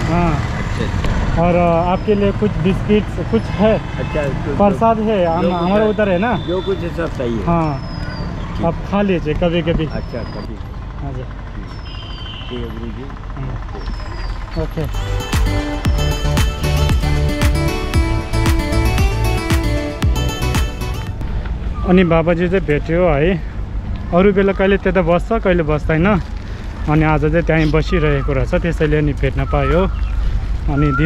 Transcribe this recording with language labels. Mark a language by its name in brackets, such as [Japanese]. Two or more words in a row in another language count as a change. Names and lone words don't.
[Hindi] हाँ अच्छा और आपके लिए कुछ बिस्किट कुछ है अच्छा प्रसाद है हमारे उधर है ना जो कुछ है सब सही है हाँ आप खा लीजिए कभी कभी अच्छा कभी हाँ जी ठीक है गुरु जी [Nepali] ओके अनि बाबाजी चाहिँ भेट्यो है अरू बेला कहिले त्यता बस्छ कहिले बस्दैन अनि आज चाहिँ त्यहीँ बसिरहेको रहेछ त्यसैले अनि भेट्न पायो अनि दिन